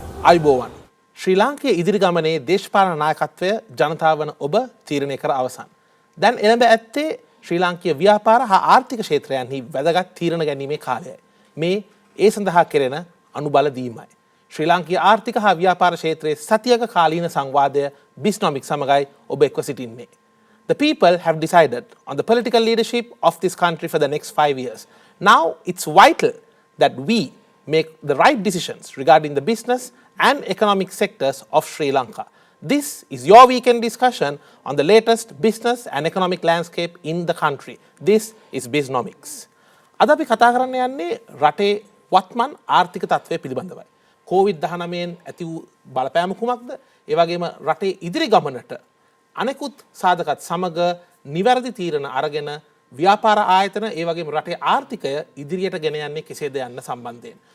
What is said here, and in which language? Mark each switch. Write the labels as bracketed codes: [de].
[si] අයිබෝවන් ශ්‍රී ලාංකයේ ඉදිරි ගමනේ දේශපාලන නායකත්වය ජනතාව වන ඔබ තීරණය කර අවසන්. දැන් එළඹ ඇත්තේ ශ්‍රී ලාංකීය ව්‍යාපාර හා ආර්ථික ක්ෂේත්‍රයන්හි වැදගත් තීරණ ගැනීමේ කාලයයි. මේ ඒ සඳහා කෙරෙන අනුබල දීමයි. ශ්‍රී ලාංකීය ආර්ථික හා ව්‍යාපාර ක්ෂේත්‍රයේ සතියක කාලීන සංවාදය බිස්නොමික් සමගයි ඔබ එක්ව සිටින්නේ. [en] The people have decided on the political leadership of this country for the next 5 years. Now it's vital that we make the right decisions regarding the business and economic sectors of Sri Lanka. This is your weekend discussion on the latest business and economic landscape in the country. This is Biznomics. [si] අද අපි කතා කරන්න යන්නේ රටේ වත්මන් ආර්ථික තත්ත්වය පිළිබඳවයි. COVID-19න් ඇති වූ බලපෑම කුමක්ද? ඒ වගේම රටේ ඉදිරි ගමනට අනෙකුත් සාධකත් සමග නිවැරදි තීරණ අරගෙන ව්‍යාපාර ආයතන ඒ වගේම රටේ ආර්ථිකය ඉදිරියට ගෙන යන්නේ කෙසේද යන්න සම්බන්ධයෙන්.